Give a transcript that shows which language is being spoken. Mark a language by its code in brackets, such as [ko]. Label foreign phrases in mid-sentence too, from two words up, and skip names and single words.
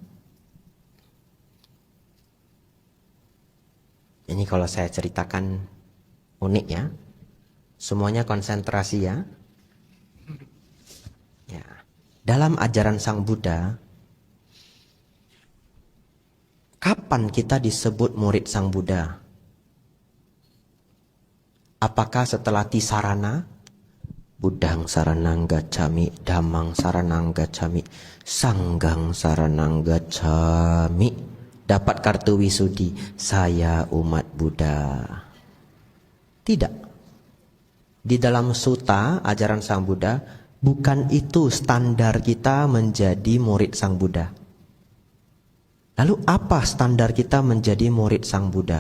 [id] Ini kalau saya ceritakan unik ya, semuanya konsentrasi ya. Ya, dalam ajaran Sang Buddha, kapan kita disebut murid Sang Buddha? Apakah setelah tisarana? [pi] Buddhang saranang gacchami, dhammang saranang gacchami, sanggang saranang gacchami. [id] Dapat kartu wisudi, saya umat Buddha. Tidak. Di dalam sutta ajaran Sang Buddha, bukan itu standar kita menjadi murid Sang Buddha. Lalu apa standar kita menjadi murid Sang Buddha?